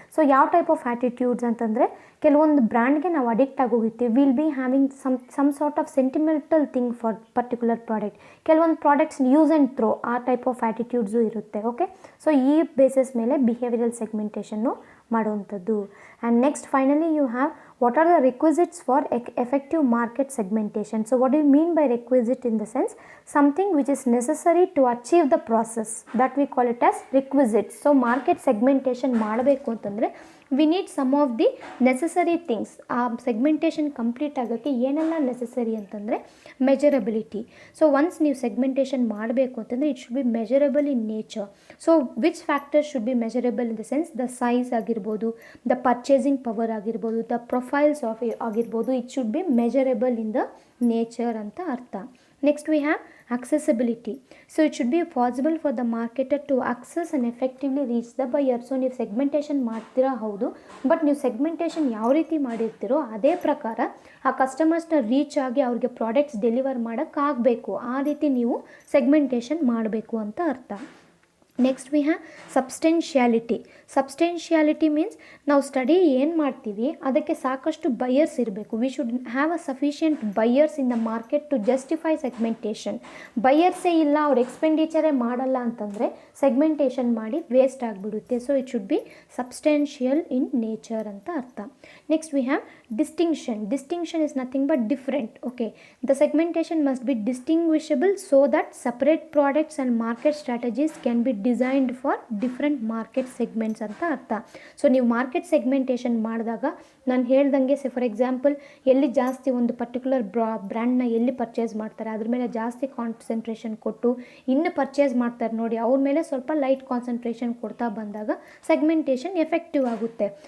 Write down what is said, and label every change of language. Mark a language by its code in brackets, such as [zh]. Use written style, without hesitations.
[en] so ಯಾವ type of attitudes [kn] ಅಂತಂದರೆ ಕೆಲವೊಂದು ಬ್ರ್ಯಾಂಡ್ಗೆ ನಾವು addict ಆಗೋಗಿರ್ತೀವಿ. [en] Will be having some sort of sentimental thing for particular product. [kn] ಕೆಲವೊಂದು products use and throw ಆ type of ಆ್ಯಟಿಟ್ಯೂಡ್ಸು ಇರುತ್ತೆ. Okay. So ಈ ಬೇಸಿಸ್ ಮೇಲೆ ಬಿಹೇವಿಯರಲ್ ಸೆಗ್ಮೆಂಟೇಷನ್ನು ಮಾಡುವಂಥದ್ದು. [en] And next finally you have what are the requisites for effective market segmentation. So what do you mean by requisite? In the sense something which is necessary to achieve the process, that we call it as requisites. So market segmentation [kn] ಮಾಡಬೇಕು ಅಂತಂದರೆ [en] we need some of the necessary things. [kn] ಆ segmentation complete ಆಗೋಕ್ಕೆ ಏನೆಲ್ಲ necessary ಅಂತಂದರೆ ಮೆಜರಬಿಲಿಟಿ. So once ನೀವು segmentation ಮಾಡಬೇಕು ಅಂತಂದರೆ [en] It should be measurable in nature. So which factors should be measurable in the sense the size [kn] ಆಗಿರ್ಬೋದು, [en] The purchasing power ಆಗಿರ್ಬೋದು, the profiles of ಆಗಿರ್ಬೋದು. It should be measurable in the nature [kn] ಅಂತ ಅರ್ಥ. [en] Next we have accessibility. So it should be possible for the marketer to access and effectively reach the buyer. [kn] So ನೀವು segmentation ಮಾಡ್ತೀರಾ ಹೌದು, but ನೀವು segmentation ಯಾವ ರೀತಿ ಮಾಡಿರ್ತೀರೋ ಅದೇ ಪ್ರಕಾರ ಆ ಕಸ್ಟಮರ್ಸ್ನ ರೀಚ್ ಆಗಿ ಅವ್ರಿಗೆ ಪ್ರಾಡಕ್ಟ್ಸ್ ಡೆಲಿವರ್ ಮಾಡೋಕ್ಕಾಗಬೇಕು. ಆ ರೀತಿ ನೀವು ಸೆಗ್ಮೆಂಟೇಷನ್ ಮಾಡಬೇಕು ಅಂತ ಅರ್ಥ. [en] Next we have substantiality. [kn] ಸಬ್ಸ್ಟೆನ್ಷಿಯಾಲಿಟಿ ಮೀನ್ಸ್ ನಾವು ಸ್ಟಡಿ ಏನು ಮಾಡ್ತೀವಿ ಅದಕ್ಕೆ ಸಾಕಷ್ಟು ಬಯರ್ಸ್ ಇರಬೇಕು. [en] We should have a sufficient buyers in the market to justify segmentation. [kn] ಬಯರ್ಸೇ ಇಲ್ಲ, ಅವ್ರು ಎಕ್ಸ್ಪೆಂಡಿಚರೇ ಮಾಡಲ್ಲ ಅಂತಂದರೆ ಸೆಗ್ಮೆಂಟೇಷನ್ ಮಾಡಿ ವೇಸ್ಟ್ ಆಗಿಬಿಡುತ್ತೆ. [en] so it should be substantial in nature [kn] ಅಂತ ಅರ್ಥ. [en] Next we have distinction. Distinction is nothing but different. Okay. The segmentation must be distinguishable so that separate products and market strategies can be designed for different market segments [kn] ಅಂತ ಅರ್ಥ. So ನೀವು market segmentation ಮಾಡಿದಾಗ ನಾನು ಹೇಳ್ದಂಗೆ for example ಎಲ್ಲಿ ಜಾಸ್ತಿ ಒಂದು particular ಬ್ರ್ಯಾಂಡ್ನ ಎಲ್ಲಿ ಪರ್ಚೇಸ್ ಮಾಡ್ತಾರೆ ಅದ್ರ ಮೇಲೆ ಜಾಸ್ತಿ ಕಾನ್ಸಂಟ್ರೇಷನ್ ಕೊಟ್ಟು ಇನ್ನು ಪರ್ಚೇಸ್ ಮಾಡ್ತಾರೆ ನೋಡಿ, ಅವ್ರ ಮೇಲೆ ಸ್ವಲ್ಪ ಲೈಟ್ ಕಾನ್ಸಂಟ್ರೇಷನ್ ಕೊಡ್ತಾ ಬಂದಾಗ ಸೆಗ್ಮೆಂಟೇಷನ್ ಎಫೆಕ್ಟಿವ್ ಆಗುತ್ತೆ.